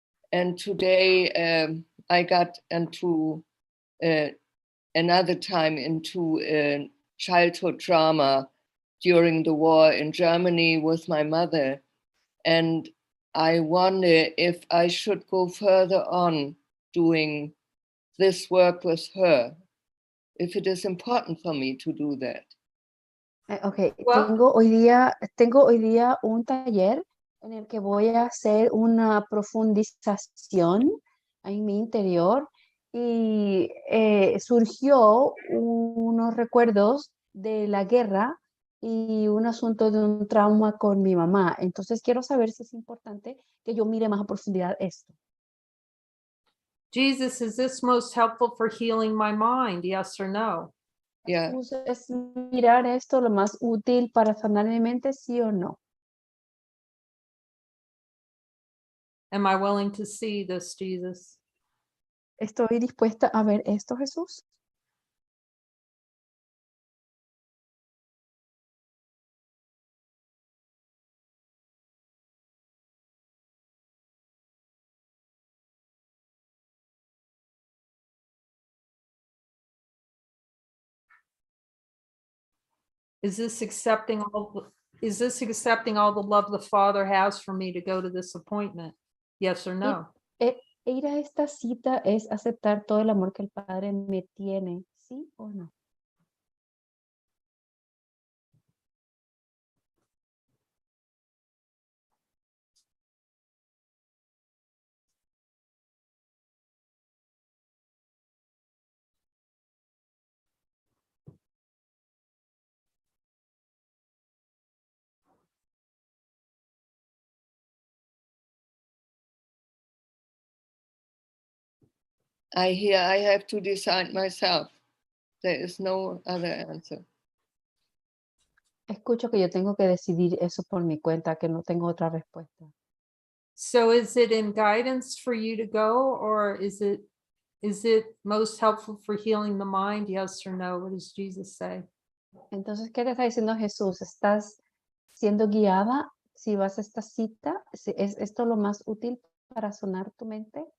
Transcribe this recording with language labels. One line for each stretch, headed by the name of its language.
English: And today I got into another time into childhood trauma during the war in Germany with my mother. And I wonder if I should go further on doing this work with her, if it is important for me to do that. Okay, Well-
Spanish: tengo hoy día un taller en el que voy a hacer una profundización en mi interior y surgió unos recuerdos de la guerra y un asunto de un trauma con mi mamá. Entonces quiero saber si es importante que yo mire más a profundidad esto.
English: Jesus, is this most helpful for healing my mind? Yes or no? Yeah.
Spanish: ¿Es mirar esto lo más útil para sanar mi mente, sí o no?
English: Am I willing to see this, Jesus?
Spanish: ¿Estoy dispuesta a ver esto, Jesús?
English: Is this accepting all the love the Father has for me to go to this appointment? Yes or no?
Spanish: Ir a esta cita es aceptar todo el amor que el Padre me tiene, ¿sí o no?
English: I hear I have to decide myself. There is no other answer.
Spanish: Escucho que yo tengo que decidir eso por mi cuenta, que no tengo otra respuesta.
English: So is it in guidance for you to go, or is it most helpful for healing the mind? Yes or no? What does Jesus say?
Spanish: Entonces, ¿qué te está diciendo Jesús? ¿Estás siendo guiada si vas a esta cita? ¿Es esto lo más útil para sanar tu mente?